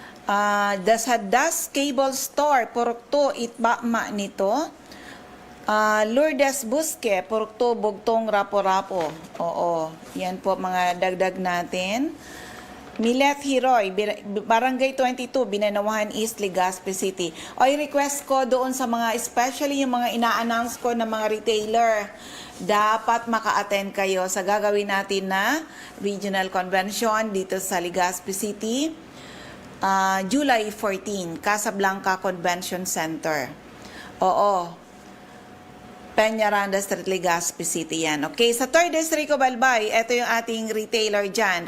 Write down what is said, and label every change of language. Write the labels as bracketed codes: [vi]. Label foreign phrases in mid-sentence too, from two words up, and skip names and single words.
[tl] Dasadas Cable Store, Purok 2, Itba, Manito. Lourdes Busque, Purok 2, Bugtong, Raporapo. Oo, yan po mga dagdag natin. Milet Hiroy, Barangay 22, Binanawahan East, Legazpi City. O, i-request ko doon sa mga, especially yung mga ina-announce ko na mga retailer, dapat maka-attend kayo sa gagawin natin na [en] regional convention [tl] dito sa Legazpi City. July 14, [en] Casablanca Convention Center. [tl] Oo. Peñaranda Street, Legazpi City yan. Okay, sa [en] 3rd District of Albay, [tl] ito yung ating retailer dyan.